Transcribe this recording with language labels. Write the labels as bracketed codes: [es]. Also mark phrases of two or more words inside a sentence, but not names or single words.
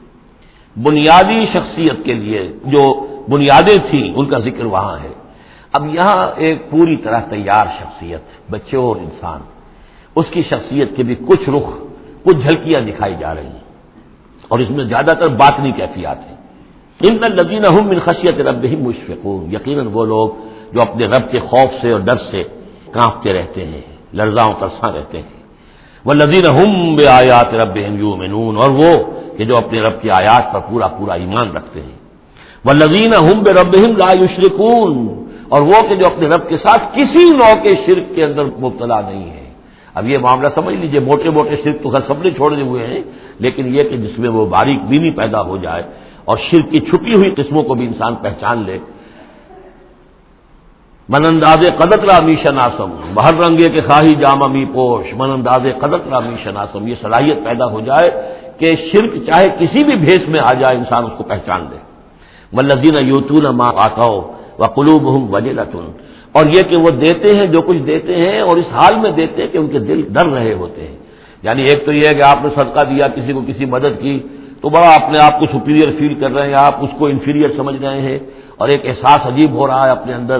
[ur] بنیادی شخصیت کے لیے جو بنیادیں تھیں ان کا ذکر وہاں ہے. اب یہاں ایک پوری طرح تیار شخصیت، بچے اور انسان، اس کی شخصیت کے بھی کچھ رخ، کچھ جھلکیاں دکھائی جا رہی ہیں، اور اس میں زیادہ تر باطنی کیفیات ہیں. [ar] ان الذین هم من خشیۃ ربہم مشفقون. [ur] یقیناً وہ لوگ جو اپنے رب کے خوف سے اور ڈر سے کانپتے رہتے ہیں، لرزاں و ترساں رہتے ہیں. [ar] والذین هم بآیات ربہم یؤمنون. [ur] اور وہ کہ جو اپنے رب کی آیات پر پورا ایمان رکھتے ہیں. [ar] والذین هم بربہم لا یشرکون. [ur] اور وہ کہ جو اپنے رب کے ساتھ کسی نوع کے شرک کے اندر مبتلا نہیں ہے. اب یہ معاملہ سمجھ لیجئے، موٹے شرک تو خیر سب نے چھوڑے ہوئے ہیں، لیکن یہ کہ جس میں وہ باریک بینی پیدا ہو جائے اور شرک کی چھپی ہوئی قسموں کو بھی انسان پہچان لے. [fa] من انداز قدرت را می شناسم، بہر رنگے کے خواہی جامہ می پوش، من انداز قدرت را می شناسم. [ur] یہ صلاحیت پیدا ہو جائے کہ شرک چاہے کسی بھی بھیس میں آ جائے انسان اس کو پہچان لے. [ar] والذین یؤتون ما آتوا وقلوبہم وجلۃ. [ur] اور یہ کہ وہ دیتے ہیں جو کچھ دیتے ہیں اور اس حال میں دیتے ہیں کہ ان کے دل ڈر رہے ہوتے ہیں. یعنی ایک تو یہ ہے کہ آپ نے صدقہ دیا، کسی کو کسی مدد کی تو بڑا اپنے آپ کو [en] superior feel [ur] کر رہے ہیں، آپ اس کو انفیریئر سمجھ رہے ہیں، اور ایک احساس عجیب ہو رہا ہے اپنے اندر.